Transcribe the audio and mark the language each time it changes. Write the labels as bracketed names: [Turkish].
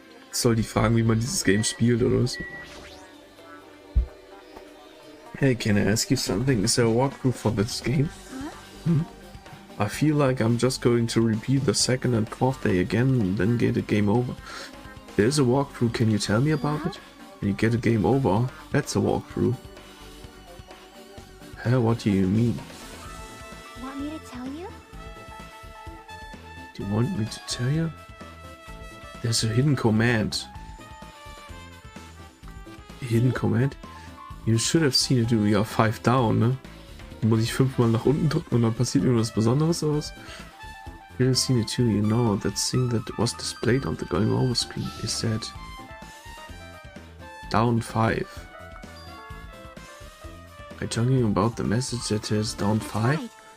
[German] Soll die fragen, wie man dieses Game spielt oder was? [English] Hey, can I ask you something? Is there a walkthrough for this game? I feel like I'm just going to repeat the second and fourth day again and then get a game over. There's a walkthrough, can you tell me about it? When you get a game over, that's a walkthrough. Huh, what do you mean? Want me to tell you? Do you want me to tell you? There's a hidden command. A hidden command? You should have seen it, du. [German] Ja, 5 down, ne? Muss ich 5-mal nach unten drücken und dann passiert irgendwas Besonderes oder was? [English] You have seen it too, you know. That thing that was displayed on the going over screen is that down 5. Are you talking about the message that says down 5? Right.